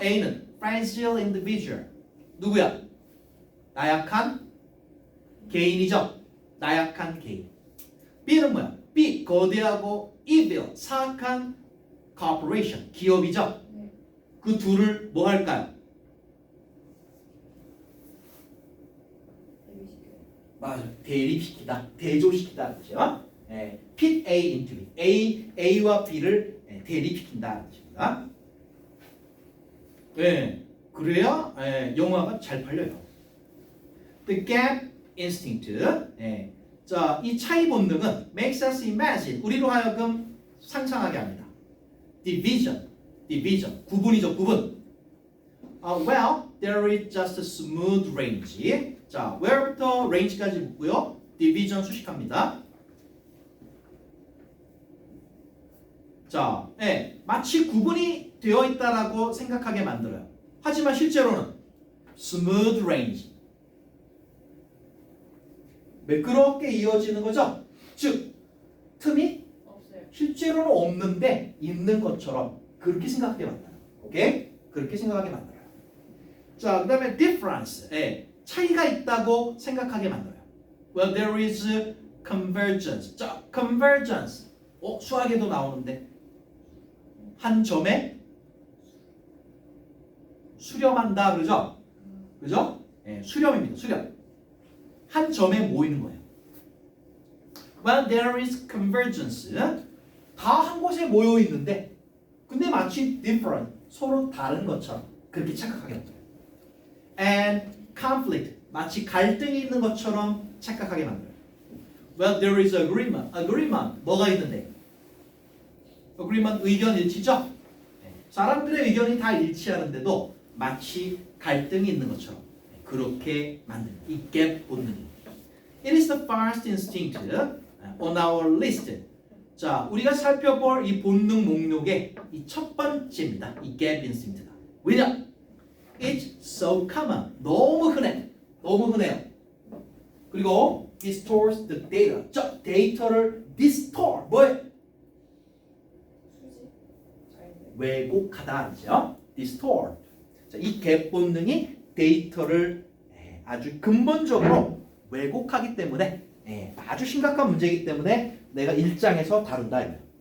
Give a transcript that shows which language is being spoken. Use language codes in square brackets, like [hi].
[ko] A는 [en] fragile individual. [ko] 누구야? 나약한 개인이죠. 나약한 개인. B는 뭐야? B 거대하고 evil 사악한 corporation 기업이죠. 네. 그 둘을 뭐 할까요? 맞아, 대립시키다, 대조시키다 그렇죠? [en] pit A into B, [ko] A와 B를 대립시킨다 뜻입니다. 그래야 영화가 잘 팔려요. [en] The gap instinct. [ko] 자, 이 차이 본능은 [en] makes us imagine. [ko] 우리로 하여금 상상하게 합니다. division, 구분이죠, 구분. [en] Well, there is just a smooth range. [ko] 자, where부터 range까지 묻고요. division 수식합니다. 자, 마치 구분이 되어 있다라고 생각하게 만들어요. 하지만 실제로는 [en] smooth range. [ko] 매끄럽게 이어지는 거죠. 즉, 틈이 없어요. 실제로는 없는데 있는 것처럼 그렇게 생각하게 만들어요. 오케이? 그렇게 생각하게 만들어요. 자, 그 다음에 difference. 차이가 있다고 생각하게 만들어요. [en] Well, there is convergence. [ko] 자, convergence. 수학에도 나오는데 한 점에 수렴한다 그러죠? 그죠? 수렴입니다. 수렴. 한 점에 모이는 거예요. [en] Well, there is convergence. [ko] 다 한 곳에 모여 있는데 근데 마치 different. 서로 다른 것처럼 그렇게 착각하게 만들어요. [en] And conflict. [ko] 마치 갈등이 있는 것처럼 착각하게 만들어요. [en] Well, there is agreement. [ko] agreement. 뭐가 있는데? agreement 의견 일치죠? 사람들의 의견이 다 일치하는데도 마치 갈등이 있는 것처럼 그렇게 만드는 이 gap 본능이. [en] It is the first instinct on our list. [ko] 자, 우리가 살펴볼 이 본능 목록의 이 첫 번째입니다. 이 gap instinct가. 왜냐? [en] It's so common. [ko] 너무 흔해. 너무 흔해요. 그리고 [en] distorts the data. [ko] 저 데이터를 distort. 뭐예요? 수지? 아닌데. 왜곡하다. 그죠? distort. 자, 이 gap 본능이 데이터를 아주 근본적으로 왜곡하기 때문에 아주 심각한 문제이기 때문에 내가 1장에서 다룬다.